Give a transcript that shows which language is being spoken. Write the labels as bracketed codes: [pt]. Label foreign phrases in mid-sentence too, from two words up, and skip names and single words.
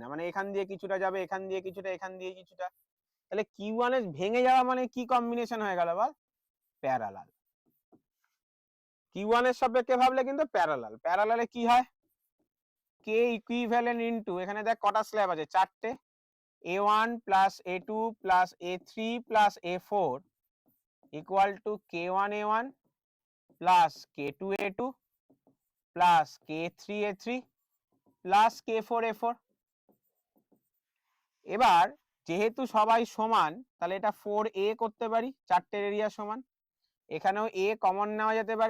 [bn] মানে এখান দিয়ে কিছুটা যাবে, এখান দিয়ে কিছুটা, এখান দিয়ে কিছুটা, তাহলে q1 এর ভেঙে যাওয়া মানে কি কম্বিনেশন হয়ে গেল বল? প্যারালাল। q1 এর সাপেক্ষে ভাবলে কিন্তু প্যারালাল। প্যারালালে কি হয়? k [en] equivalent into, [bn] এখানে দেখ কটা স্ল্যাব আছে? 4টে, [en] a1 plus a2 plus a3 plus a4 equal to k1 a1 plus k2 a2 plus k3 a3 plus k4 a4। [bn] এবার যেহেতু সবাই সমান, তাহলে এটা 4a করতে পারি, 4টের এরিয়া সমান, এখানেও a কমন নেওয়া যেতে পারে,